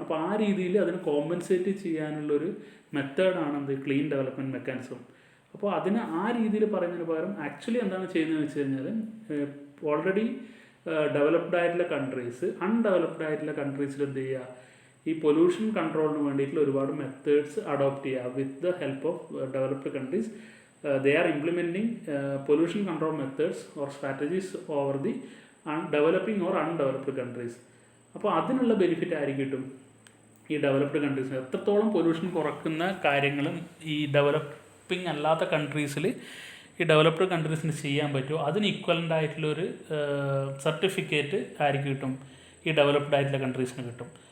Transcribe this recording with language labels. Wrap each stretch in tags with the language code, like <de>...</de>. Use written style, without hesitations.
<ml>അപ്പോൾ ആ രീതിയിൽ അതിന് കോമ്പൻസേറ്റ് ചെയ്യാനുള്ളൊരു മെത്തേഡാണ് എന്ത് ക്ലീൻ ഡെവലപ്മെൻറ്റ് മെക്കാനിസം. അപ്പോൾ അതിന് ആ രീതിയിൽ പറയുന്നതിന് പകരം ആക്ച്വലി എന്താണ് ചെയ്യുന്നതെന്ന് വെച്ച് കഴിഞ്ഞാൽ, ഓൾറെഡി ഡെവലപ്ഡ് ആയിട്ടുള്ള കൺട്രീസ് അൺഡെവലപ്ഡ് ആയിട്ടുള്ള കൺട്രീസിൽ എന്ത് ചെയ്യുക, ഈ പൊല്യൂഷൻ കൺട്രോളിന് വേണ്ടിയിട്ടുള്ള ഒരുപാട് മെത്തേഡ്സ് അഡോപ്റ്റ് ചെയ്യുക.</ml> <en>With the help of developed countries they are implementing pollution control methods or strategies over the developing or undeveloped countries.</en> <ml>അപ്പോൾ അതിനുള്ള ബെനിഫിറ്റ് ആയിരിക്കും കിട്ടും ഈ ഡെവലപ്ഡ് കൺട്രീസിന്. എത്രത്തോളം പൊല്യൂഷൻ കുറക്കുന്ന കാര്യങ്ങളും ഈ ഡെവലപ്പിംഗ് അല്ലാത്ത കൺട്രീസിൽ ഈ ഡെവലപ്ഡ് കൺട്രീസിന് ചെയ്യാൻ പറ്റുമോ അതിന് ഈക്വലൻ്റ് ആയിട്ടുള്ളൊരു സർട്ടിഫിക്കറ്റ് ആയിരിക്കും കിട്ടും ഈ ഡെവലപ്ഡ് ആയിട്ടുള്ള കൺട്രീസിന് കിട്ടും.</ml>